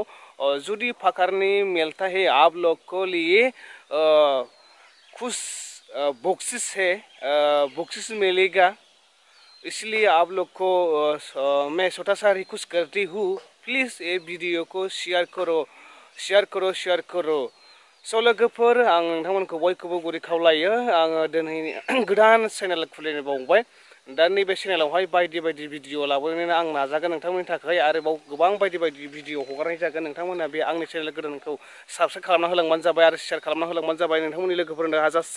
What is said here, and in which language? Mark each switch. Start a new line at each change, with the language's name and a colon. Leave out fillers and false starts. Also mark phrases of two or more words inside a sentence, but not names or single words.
Hindi: और यदि पकड़ने मिलता है आप लोग को लिए कुछ बॉक्सेस है, बॉक्सेस मिलेगा। इसलिए आप लोग को मैं छोटा सा रिक्वेस्ट करती हूँ, प्लीज़ ये वीडियो को शेयर करो।
Bodo: लोगोफोर, आं नोंथांमोनखौ बयखौबो गुरै खावलायो। आङो दिनै गोदान चेनेल खुलिनो बावबाय। दा नैबे चेनेलावहाय बायदि बायदि भिडिअ लाबोनो आं नाजागोन नोंथांमोननि थाखाय। आरोबाव गोबां बायदि बायदि भिडिअ हगारनाय जागोन। नोंथांमोना बे आंनि चेनेल गोदानखौ साबस्क्राइब खालामना होलांबानो जाबाय आरो शेयार खालामना होलांबानो जाबाय नोंथांमोननि लोगोफोरनो हाजासे।